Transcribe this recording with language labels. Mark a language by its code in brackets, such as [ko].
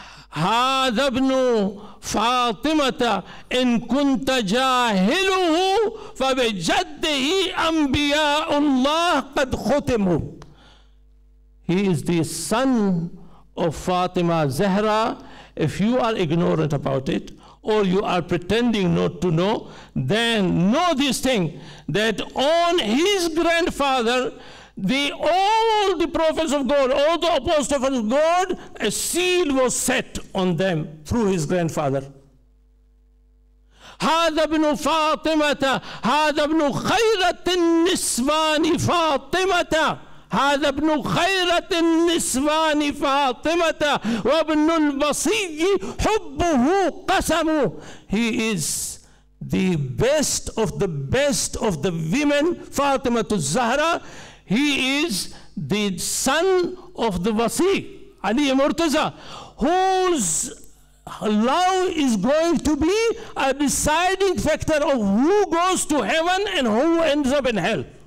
[ar] هذا ابن فاطمة إن كنت جاهله فبجده أنبياء الله قد ختموا. [en] He is the son of Fatima Zahra. If you are ignorant about it, or you are pretending not to know, then know this thing, that on his grandfather, all the prophets of God, all the apostles of God, a seal was set on them through his grandfather. [ar] هذا ابن فاطمة هذا ابن خيرة النسوان فاطمة هذا ابن خيرة النسوان فاطمة وابن البصي حبه قسم. [en] He is the best of the women, Fatima Zahra. He is the son of the Wasi, Ali Murtaza, whose love is going to be a deciding factor of who goes to heaven and who ends up in hell.